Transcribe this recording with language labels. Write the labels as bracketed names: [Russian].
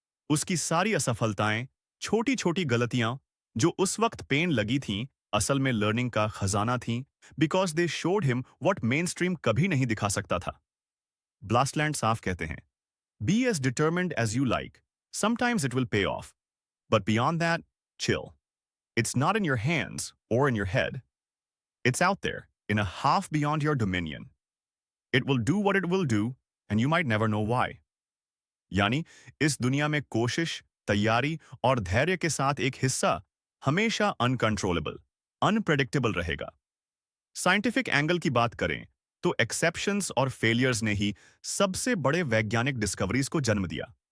[Hindi] उसकी सारी असफलताएं, छोटी छोटी गलतियां जो उस वक्त पेन लगी थीं, असल में लर्निंग का खजाना थीं, [English] because they showed him what mainstream [Hindi] कभी नहीं दिखा सकता था। [English] Blastland [Hindi] साफ कहते हैं, [English] Be as determined as you like, sometimes it will pay off, but beyond that, chill. It's not in your hands or in your head. It's out there, in a half beyond your dominion. It will do what it will do, and you might never know why. [Hindi] यानी इस दुनिया में कोशिश, तैयारी और धैर्य के साथ एक हिस्सा हमेशा अनकंट्रोलेबल, अनप्रेडिक्टेबल रहेगा। साइंटिफिक एंगल की बात करें तो एक्सेप्शंस और फेलियर्स ने ही सबसे बड़े वैज्ञानिक डिस्कवरीज को जन्म दिया।